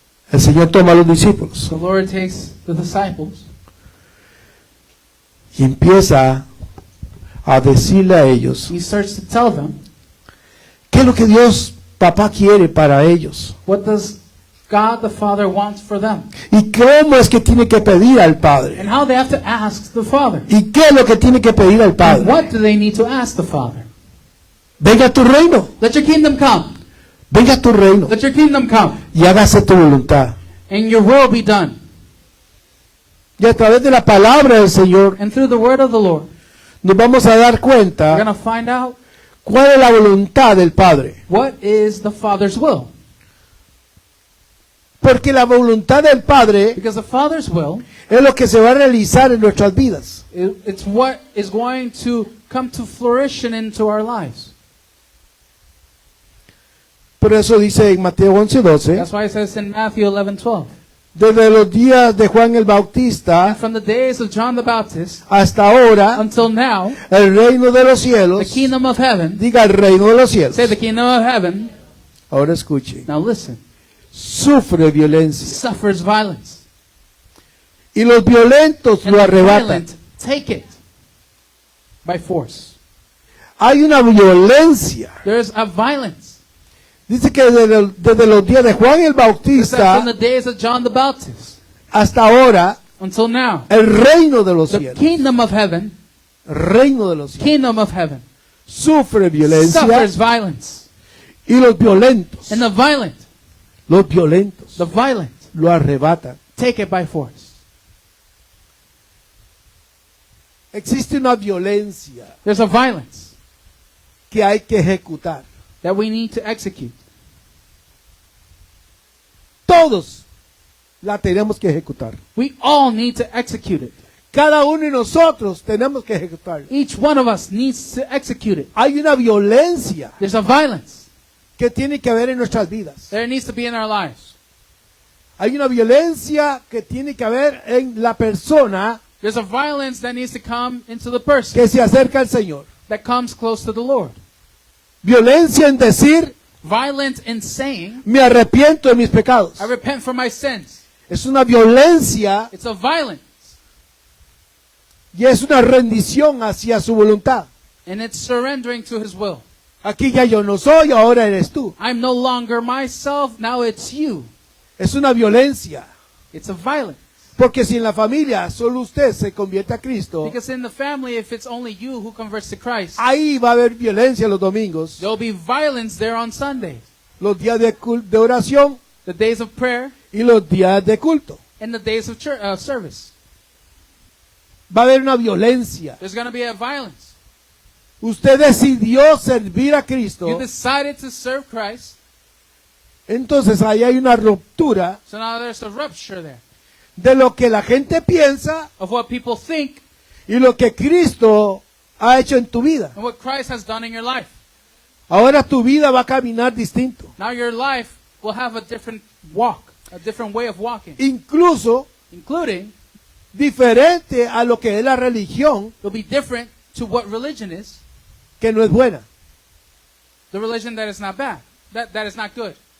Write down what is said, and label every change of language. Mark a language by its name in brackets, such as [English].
[Spanish] El Señor toma a los discípulos [English] The Lord takes the disciples [Spanish] y empieza a decirle a ellos [English] He starts to tell them [Spanish] qué es lo que Dios, papá, quiere para ellos. [English] what does God the Father wants for them. [Spanish] Y cómo es que tiene que pedir al [English] And [Spanish] Padre. [English] how they have to ask the Father. [Spanish] Y qué es lo que tiene que pedir al [English] And [Spanish] Padre. [English] what do they need to ask the Father? [Spanish] Venga tu reino. [English] Let your kingdom come. [Spanish] Venga tu reino. [English] Let your kingdom come. [Spanish] Y hágase tu voluntad. [English] And your will be done. [Spanish] Y a través de la palabra del Señor [English] And through the word of the Lord, [Spanish] nos vamos a dar [English] we're [Spanish] cuenta [English] going to find out [Spanish] cuál es la voluntad del Padre. [English] what is the Father's will. [Spanish] Porque la voluntad del Padre [English] Because the Father's will, [Spanish] es lo que se va a realizar en nuestras vidas. [English] it's what is going to come to fruition into our lives. [Spanish] Por eso dice en Mateo 11:12, [English] That's why it says in Matthew 11:12, [Spanish] desde los días de Juan el Bautista [English] and from the days of John the Baptist [Spanish] hasta ahora, [English] until now, [Spanish] el reino de los [English] the [Spanish] cielos, [English] kingdom of heaven, [Spanish] diga el reino de los cielos. [English] say the kingdom of heaven, [Spanish] Ahora escuchen, [English] now listen, [Spanish] sufre violencia [English] suffers violence. [Spanish] y los violentos [English] And [Spanish] lo [English] the [Spanish] arrebatan. [English] violent take it by force. [Spanish] Hay una violencia. [English] There's a violence. [Spanish] Dice que desde los días de Juan el [English] It's that from [Spanish] Bautista [English] the days of John the Baptist [Spanish] hasta ahora, [English] until now, [Spanish] el reino de los [English] the [Spanish] cielos, [English] kingdom of heaven, [Spanish] reino de los cielos, [English] kingdom of heaven, [Spanish] sufre violencia [English] suffers violence. [Spanish] y los violentos, [English] And the violent [Spanish] lo arrebatan. [English] take it by force. [Spanish] existe una violencia [English] There's a violence [Spanish] que hay que ejecutar. [English] that we need to execute. [Spanish] Todos la tenemos que ejecutar. [English] We all need to execute it. [Spanish] Cada uno de nosotros tenemos que ejecutarla. [English] Each one of us needs to execute it. [Spanish] Hay una violencia [English] There's a violence [Spanish] que tiene que haber en nuestras vidas. [English] there needs to be in our lives. [Spanish] Hay una violencia que tiene que haber en la persona [English] There's a violence that needs to come into the person [Spanish] que se acerca al Señor. [English] that comes close to the Lord. [Spanish] Violencia en decir, [English] Violence in saying, [Spanish] me arrepiento de mis pecados. [English] I repent for my sins. [Spanish] Es una violencia [English] It's a violence, [Spanish] y es una rendición hacia su voluntad. [English] and it's surrendering to His will. [Spanish] Aquí ya yo no soy, ahora eres tú. [English] I'm no longer myself, now it's you. [Spanish] Es una violencia. [English] It's a violence. [Spanish] Porque si en la familia solo usted se convierte a Cristo, [English] Because in the family, if it's only you who converts to Christ, [Spanish] ahí va a haber violencia los domingos, [English] there'll be violence there on Sundays, [Spanish] los días de oración [English] the days of prayer, [Spanish] y los días de culto. [English] and the days of service. [Spanish] Va a haber una violencia. [English] There's going to be a violence. [Spanish] Usted decidió servir a Cristo, [English] You decided to serve Christ, [Spanish] entonces ahí hay una ruptura [English] so now there's a rupture there [Spanish] de lo que la gente piensa [English] of what people think [Spanish] y lo que Cristo ha hecho en tu vida. [English] and what Christ has done in your life. [Spanish] Ahora tu vida va a caminar distinto. [English] Now your life will have a different walk, a different way of walking, [Spanish] Incluso [English] including [Spanish] diferente a lo que es la religión, [English] it'll be different to what religion is, [Spanish] que no es buena. [English] the religion that is not bad, that is not good.